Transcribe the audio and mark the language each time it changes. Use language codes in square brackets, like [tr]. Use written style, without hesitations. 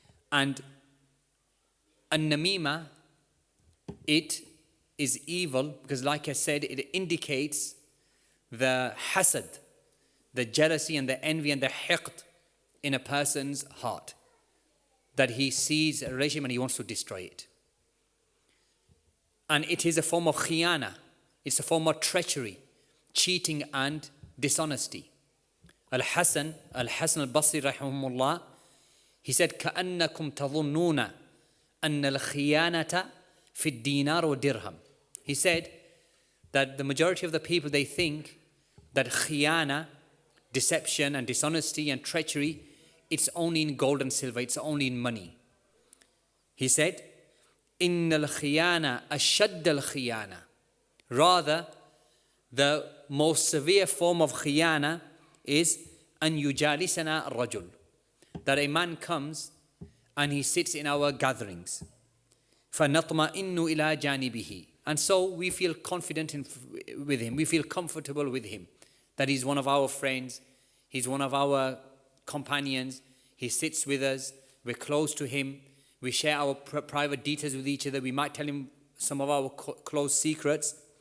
[en] And an-namima, it is evil because, like I said, it indicates the hasad, the jealousy and the envy and the hiqd in a person's heart, that he sees a relationship and he wants to destroy it. And it is a form of khiyana, it's a form of treachery, cheating and dishonesty. [ar] Al-Hasan al-Basri rahimahullah, [en] he said, [ar] كَأَنَّكُمْ تَظُنُّونَ أَنَّ الْخِيَانَةَ فِي الدِّينَارِ وَالدِّرْهَمْ. [en] He said that the majority of the people, they think that khiyana, deception and dishonesty and treachery, it's only in gold and silver, it's only in money. He said, [ar] إِنَّ الْخِيَانَةَ أَشَدَّ الْخِيَانَةِ. [en] Rather, the most severe form of khiyana is [ar] أَن يُجَالِسَنَا الرَّجُلُ. [en] That a man comes and he sits in our gatherings. [ar] فَنَطْمَئِنُّ إِلَى جَانِبِهِ. [en] And so we feel confident with him, we feel comfortable with him, that he's one of our friends, he's one of our companions, he sits with us, we're close to him, we share our private details with each other, we might tell him some of our close secrets.